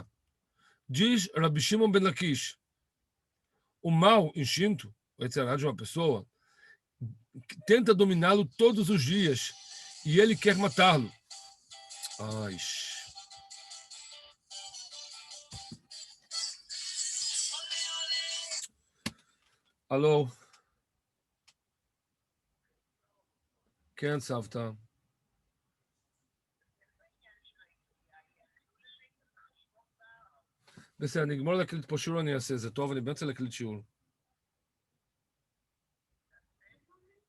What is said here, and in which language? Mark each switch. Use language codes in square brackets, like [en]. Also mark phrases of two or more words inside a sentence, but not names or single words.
[pt] Diz Rabbi Shimon ben Lakish, o mau instinto, o [he] יצר הרע [pt] de uma pessoa, tenta dominá-lo todos os dias e ele quer matá-lo. Ai. Alô? [he] כן, סבתא. בסדר, נגמור להקליט פה שיעור, אני אעשה את זה. טוב, אני באמצע להקליט שיעור.